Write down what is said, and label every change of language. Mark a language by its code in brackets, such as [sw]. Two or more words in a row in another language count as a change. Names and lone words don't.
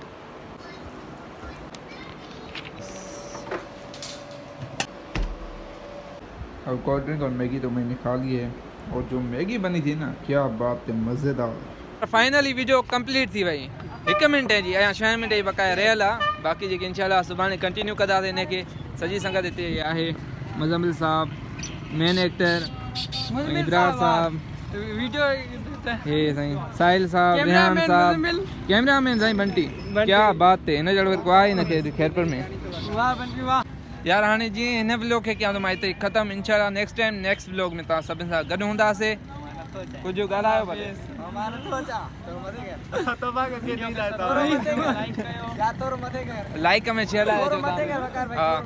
[ur] अब [en] cold drink [ur] اور میگی تو میں نے کھا لی ہے اور جو میگی بنی تھی نا کیا بات ہے مزیدار [en] finally video complete [ur] تھی بھائی 1 منٹ ہے جی [sd] अँ 6 मिनट बकाया रहियल आहे बाक़ी जेके इंशाल्लाह सुभाणे कंटिन्यू कंदासीं हिनखे सॼी संगत हिते आहे मुज़म्मिल साहब [en] main actor [ur] इब्रार साहब [sd] वीडियो हे साईं साहिल साहब रेहान साहब कैमरामैन साईं बंटी [ur] کیا بات ہے [sd] हिन जहिड़ो को आहे हिनखे खैरपुर में वाह बंटी वाह यार हाणे जीअं हिन व्लॉग खे कयां थो मां हिते ख़तमु इंशाल्लाह [en] next time next vlog [sd] में तव्हां सभिनि सां गॾु हूंदासीं कुझु ॻाल्हायो भले लाइक में शेयर आहे